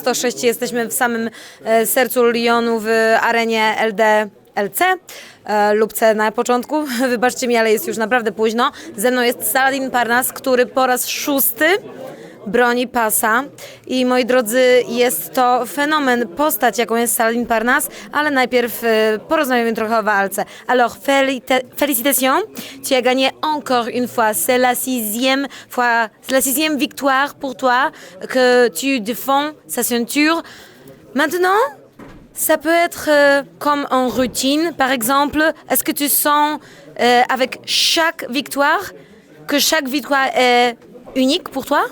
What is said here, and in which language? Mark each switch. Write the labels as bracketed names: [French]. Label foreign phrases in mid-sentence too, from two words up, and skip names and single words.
[Polish] Jesteśmy w samym sercu Lyonu, w arenie LD LC lub C na początku. Wybaczcie mi, ale jest już naprawdę późno. Ze mną jest Saladin Parnas, który po raz 6 broni pasa. I moi drodzy, jest to fenomen, postać jaką jest Saladin Parnas, ale najpierw porozmawiamy trochę o walce. [French] Alors, félicitations, tu as gagné encore une fois. C'est la sixième victoire pour toi que tu défends sa ceinture. Maintenant, ça peut être comme en routine. Par exemple, est-ce que tu sens avec chaque victoire que chaque victoire est unique pour toi?